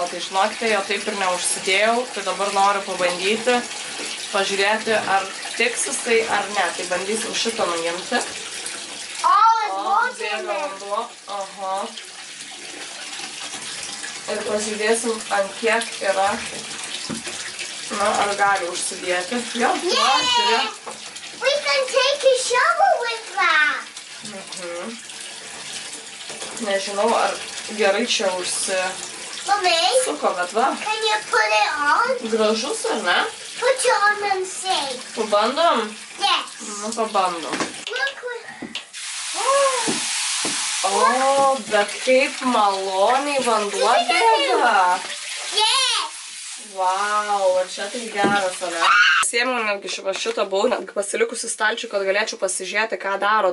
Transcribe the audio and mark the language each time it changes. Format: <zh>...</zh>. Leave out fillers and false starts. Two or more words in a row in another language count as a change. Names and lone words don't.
<lt>Tai žinokite, jo taip ir neužsidėjau. Tai dabar noriu pabandyti, pažiūrėti, ar tiks jisai ar ne. Tai bandysim šitą nuimti. Bėga vanduo. Aha. Ir pažiūrėsim, ant kiek yra. Na, ar gali užsidėti. Jo, žiūrėk.</lt> <en>We can take a shovel with that.</en> <lt>Nežinau, ar gerai čia užsisuko, bet va.</lt> <en>Can you put it on?</en> <lt>Gražus, ar ne?</lt> <en>Put it on and see.</en> <lt>Pabandom?</lt> <en>Yes.</en> <lt>Nu, pabandom.</lt> <en>Look.</en> <lt>O, bet kaip maloniai vanduo bėga.</lt> <en>Yes.</en> <lt>Vau, ar čia tai geras, ar ne? Sėmiau netgi šitą buvau, netgi pasilikusi stalčių, kad galėčiau pasižiūrėti, ką daro.</lt>